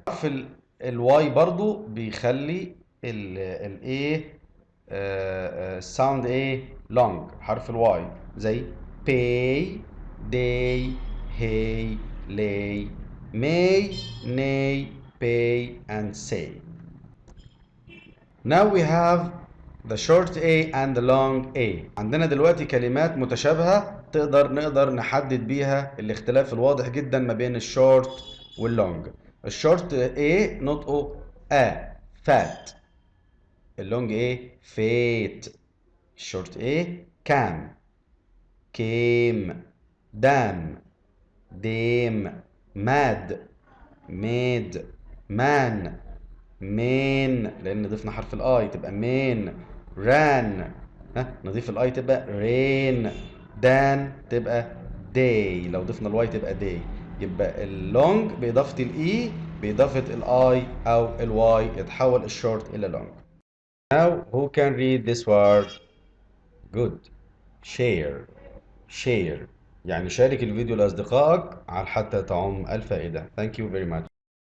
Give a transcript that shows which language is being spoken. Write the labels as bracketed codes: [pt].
[ar] حرف الواي برضو بيخلي الايه الساوند ايه لونج، حرف الواي، زي [en] pay، day، hay، lay، may، nay، pay and say. Now we have the short A and the long A. [ar] عندنا دلوقتي كلمات متشابهة نقدر نحدد بيها الاختلاف الواضح جدا ما بين الشورت واللونج. الشورت A نطقه fat. اللونج A fate. الشورت A [en] can، came، dam، dame، mad، made، man، [ar] مين لان ضفنا حرف الاي تبقى مين، ران نضيف الاي تبقى رين، دان تبقى داي، لو ضفنا الواي تبقى داي. يبقى اللونج باضافه الاي باضافه الاي او الواي يتحول الشورت الى لونج. [en] Now who can read this word? Good. share، share [ar] يعني شارك الفيديو لاصدقائك حتى تعم الفائده. [en] Thank you very much.